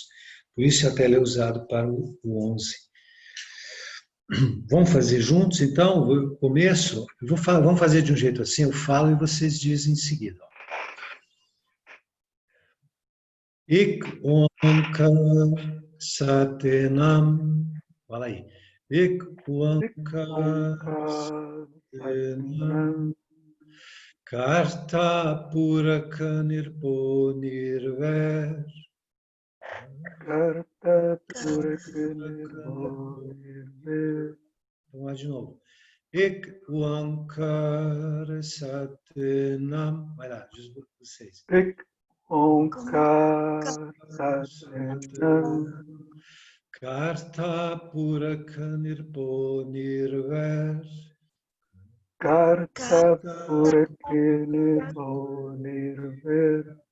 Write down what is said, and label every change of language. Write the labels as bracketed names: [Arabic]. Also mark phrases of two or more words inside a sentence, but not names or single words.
[Portuguese] Por isso até ele é usado para o 11. Vamos fazer juntos, então? O começo, vamos fazer de um jeito assim, eu falo e vocês dizem em seguida. [Punjabi] ਇਕ ਓਅੰਕਾਰ ਸਤਿਨਾਮੁ. [Portuguese] Fala aí. [Punjabi] ਇਕ ਓਅੰਕਾਰ ਸਤਿਨਾਮੁ. ਕਰਤਾ ਪੁਰਖੁ ਨਿਰਭਉ ਨਿਰਵੈਰੁ. ਕਰਤਾ ਪੁਰਖੁ ਨਿਰਭਉ ਨਿਰਵੈਰੁ. [Portuguese] Vamos lá de novo. [Punjabi] ਇਕ ਓਅੰਕਾਰ ਸਤਿਨਾਮੁ. [Portuguese] Vai lá, vocês. [Punjabi] ਇਕ ਓਅੰਕਾਰ ਸਤਿਨਾਮੁ. ਕਰਤਾ ਪੁਰਖੁ ਨਿਰਭਉ ਨਿਰਵੈਰੁ. ਕਰਤਾ ਪੁਰਖੁ ਨਿਰਭਉ ਨਿਰਵੈਰੁ.